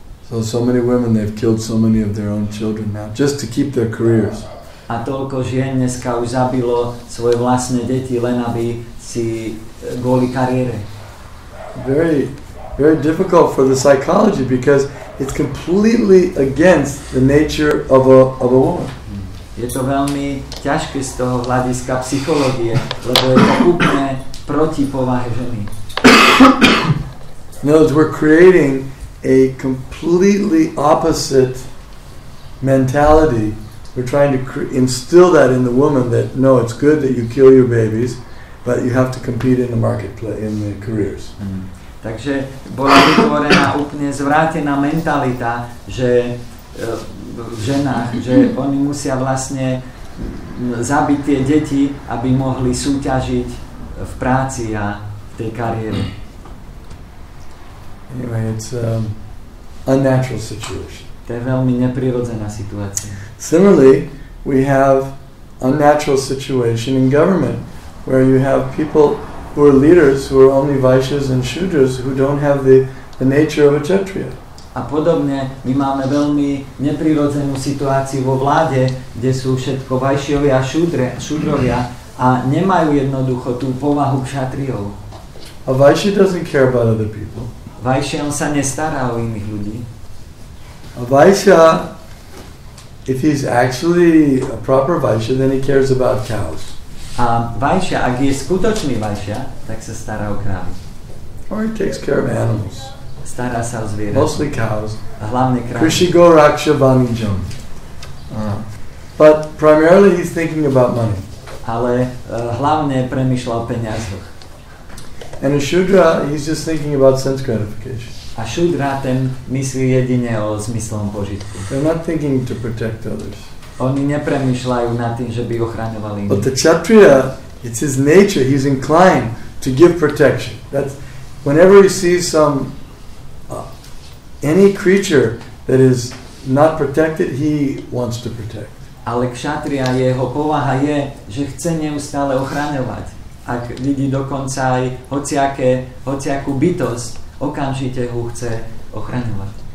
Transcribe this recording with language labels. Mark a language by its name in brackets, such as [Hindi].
[English] So many women, they've killed so many of their own children now, just to keep their careers. [Slovak] A toľko žien dneska už zabilo svoje vlastné deti, len aby si kvôli kariére. [English] Very, very difficult for the psychology because it's completely against the nature of a woman. [Slovak] Je to veľmi ťažké z toho hľadiska psychológie, lebo je to úplne proti povahe ženy. [English] In other words, we're creating a completely opposite mentality. We're trying to instill that in the woman that no, it's good that you kill your babies, but you have to compete in the marketplace, in the careers. [Slovak] Takže bola vytvorená úplne zvrátená mentalita, že v ženách, že oni musia vlastne zabiť tie deti, aby mohli súťažiť v práci a v tej kariére. [English] Anyway, it's unnatural situation. [Slovak] To je veľmi neprirodzená situácia. [English] Similarly, we have unnatural situation in government, where you have people who are leaders who are only Vaishyas and Shudras who don't have the nature of a Kshatriya. [Slovak] A podobne my máme veľmi neprirodzenú situáciu vo vláde, kde sú všetko Vaishyovia a Šudrovia a nemajú jednoducho tú povahu Kshatriyov. [English] A Vaishya doesn't care about other people. [Slovak] Vaishya, on sa nestará o iných ľudí. [English] A Vaishya, if he's actually a proper Vaishya, then he cares about cows. [Slovak] A Vaishya, ak je skutočný Vaishya, tak sa stará o krávy. [English] Or he takes care of animals. [Slovak] Stará sa o zvieratá. [English] Mostly cows. [Slovak] A hlavne krávy. [Sanskrit] Krishigo Raksha Vanijam. [English] But primarily he's thinking about money. [Slovak] Ale hlavne premýšľa o peniazoch. [English] And a Shudra, he's just thinking about sense gratification. [Slovak] A Šudra, ten myslí jedine o zmyslom požitku. [English] They're not thinking to protect others. [Slovak] Oni nepremýšľajú nad tým, že by ochraňovali [English] But [Slovak] iných. [English] the Kshatriya, it's his nature, he's inclined to give protection. That's whenever he sees any creature that is not protected, he wants to protect. [Slovak] Ale Kshatriya, jeho povaha je, že chce neustále ochraňovať. Ak vidí dokonca aj hociakú bytosť, okamžite ho chce ochraňovať.